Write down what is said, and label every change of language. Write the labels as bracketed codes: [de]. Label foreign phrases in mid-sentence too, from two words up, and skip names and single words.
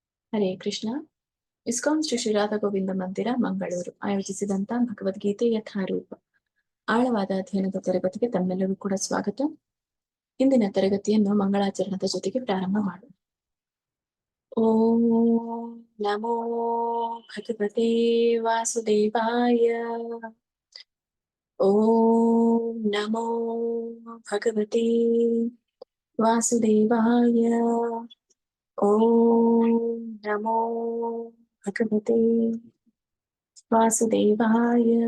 [sa] ಹರೇ ಕೃಷ್ಣ. [kn] ಇಸ್ಕಾನ್ ಶ್ರೀ ಶ್ರೀರಾಧ ಗೋವಿಂದ ಮಂದಿರ ಮಂಗಳೂರು ಆಯೋಜಿಸಿದಂತ ಭಗವದ್ಗೀತೆ ಯಥಾರೂಪ ಆಳವಾದ ಅಧ್ಯಯನದ ತರಗತಿಗೆ ತಮ್ಮೆಲ್ಲರೂ ಕೂಡ ಸ್ವಾಗತ. ಇಂದಿನ ತರಗತಿಯನ್ನು ಮಂಗಳಾಚರಣದ ಜೊತೆಗೆ ಪ್ರಾರಂಭ ಮಾಡೋಣ. [sa] ಓಂ ನಮೋ ಭಗವತೆ ವಾಸುದೇವಾಯ. ಓಂ ನಮೋ ಭಗವತೆ ವಾಸುದೇವಾಯ. ಓಂ ನಮೋ ಭಗವತೆ ವಾಸುದೇವಾಯ.